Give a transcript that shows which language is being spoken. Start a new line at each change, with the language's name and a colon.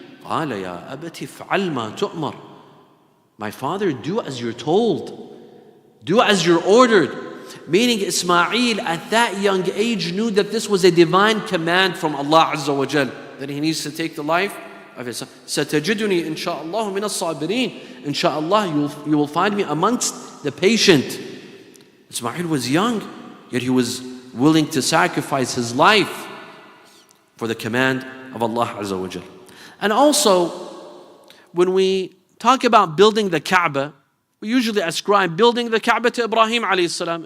Arabic: قال يا أبت افعل ما تؤمر.
English: My father, do as you're told. Do as you're ordered. Meaning Ismail at that young age knew that this was a divine command from Allah Azza wa Jal, that he needs to take the life of his son.
Arabic: ستجدني إن شاء الله من الصابرين.
English: Inshallah, you will find me amongst the patient. Ismail was young, yet he was willing to sacrifice his life for the command of Allah Azza wa Jal. And also, when we talk about building the Kaaba, we usually ascribe building the Kaaba to Ibrahim alayhi salam.